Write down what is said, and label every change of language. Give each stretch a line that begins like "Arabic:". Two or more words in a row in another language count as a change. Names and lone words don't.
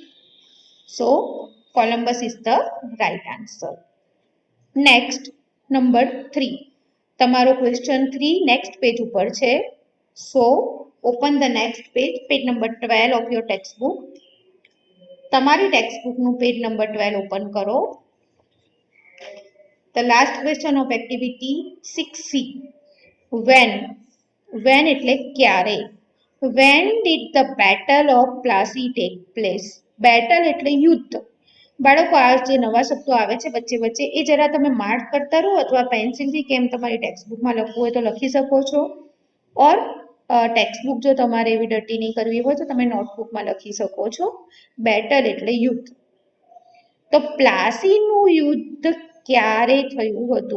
English: So Columbus is the right answer. next number 3, તમારો question 3 next page
Gujarati: ઉપર છે.
English: So open the next page, page number 12 of your text book.
Gujarati: તમારી
English: text bookનું page number 12 open
Gujarati: કરો.
English: The last question of activity 6C.
Gujarati: When એટલે ક્યારે?
English: When did the battle of Plassey take place?
Gujarati: Battle એટલે યુદ્ધ. બાળકો આ જે નવા શબ્દો આવે છે વચ્ચે વચ્ચે એ જરા તમે માર્ક કરતા રહો, અથવા પેન્સિલથી કેમ તમારી ટેક્સ્ટબુકમાં લખવું હોય તો લખી શકો છો.
English: or textbook
Gujarati: જો તમારે એવી ડર્ટી નહીં કરવી હોય તો તમે નોટબુકમાં લખી શકો છો. બેટલ એટલે યુદ્ધ. તો પ્લાસીનું યુદ્ધ ક્યારે થયું હતું?